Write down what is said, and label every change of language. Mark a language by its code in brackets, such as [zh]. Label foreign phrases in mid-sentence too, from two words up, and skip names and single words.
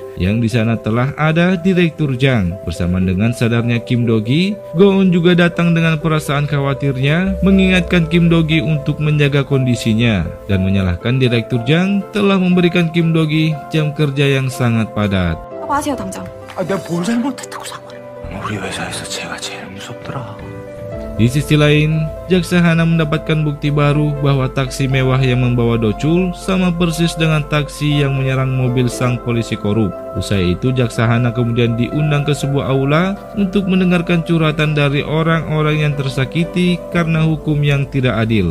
[id] Yang di sana telah ada Direktur Jang. Bersama dengan sadarnya Kim Do-gi, Go-eun juga datang dengan perasaan khawatirnya, mengingatkan Kim Do-gi untuk menjaga kondisinya dan menyalahkan Direktur Jang telah memberikan Kim Do-gi jam kerja yang sangat padat. [ko] apa 하세요 당장. 내가 뭘 잘못했다고 사과해. 우리 회사에서 제가 제일 무섭더라. [id] Di sisi lain, Jaksa Hana mendapatkan bukti baru bahwa taksi mewah yang membawa Do-chul sama persis dengan taksi yang menyerang mobil sang polisi korup. Usai itu, Jaksa Hana kemudian diundang ke sebuah aula untuk mendengarkan curhatan dari orang-orang yang tersakiti karena hukum yang tidak adil.